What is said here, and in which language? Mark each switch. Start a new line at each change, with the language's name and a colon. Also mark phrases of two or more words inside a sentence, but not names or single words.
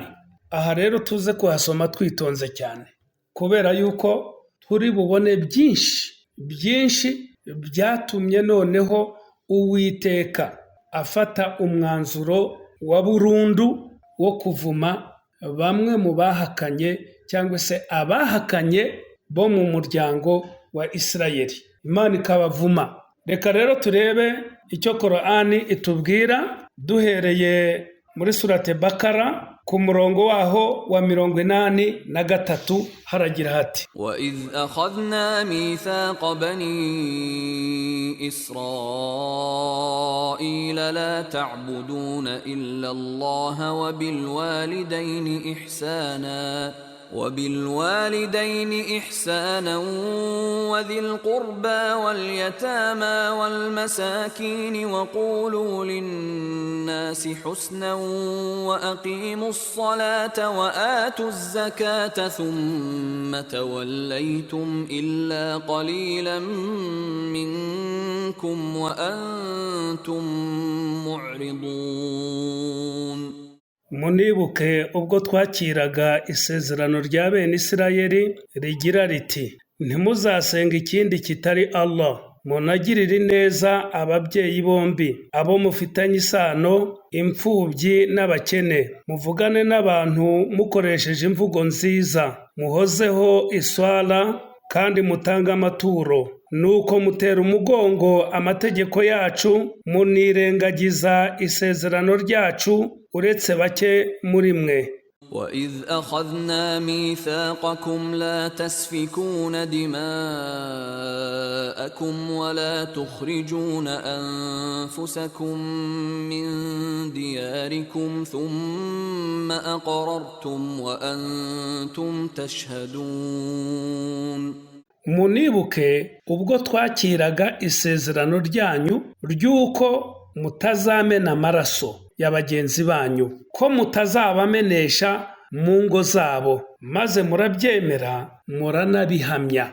Kinyarwanda: Aha rero tuze kuhasoma twitonze cyane kubera yuko turi bubone byinshi byatumye noneho Uwiteka afata umwanzuro wa burundu wo kuvuma bamwe mu bahakanye cyangwa se abahakanye bo mu muryango wa Isirayeli. Imana ikabavuma. Reka rero turebe icyo Korani itubwira duhereye muri surate Bakara ku murongo waho wa 83 haragira hati:
Arabic: وَإِذْ أَخَذْنَا مِيثَاقَ بَنِي إِسْرَائِيلَ لَا تَعْبُدُونَ إِلَّا اللَّهَ وَبِالْوَالِدَيْنِ إِحْسَانًا وَذِي الْقُرْبَى وَالْيَتَامَى وَالْمَسَاكِينِ وَقُولُوا لِلنَّاسِ حُسْنًا وَأَقِيمُوا الصَّلَاةَ وَآتُوا الزَّكَاةَ ثُمَّ تَوَلَّيْتُمْ إِلَّا قَلِيلًا مِنْكُمْ وَأَنْتُمْ مُعْرِضُونَ.
Kinyarwanda: Munibuke ubwo twakiraga isezerano rya bene Isirayeli rigira riti: ntimuzasenga ikindi kitari Allah, munagirire neza ababyeyi bombi, abo mufitanye isano, imfubyi n'abakene, muvugane n'abantu mukoresheje imvugo nziza, muhozeho iswala kandi mutanga amaturo, nuko mutera umugongo amategeko yacu, munirengagiza isezerano ryacu uretse bake muri mwe.
Arabic: وَإِذْ أَخَذْنَا مِيثَاقَكُمْ لَا تَسْفِكُونَ دِمَاءَكُمْ وَلَا تُخْرِجُونَ أَنفُسَكُمْ مِنْ دِيَارِكُمْ ثُمَّ أَقْرَرْتُمْ وَأَنْتُمْ تَشْهَدُونَ.
Kinyarwanda: Munibuke ubwo twakiraga isezerano ryanyu ry'uko mutazamena amaraso ya bagenzi banyu, ko mutazabamenesha mu ngo zabo, maze murabyemera muranabihamya.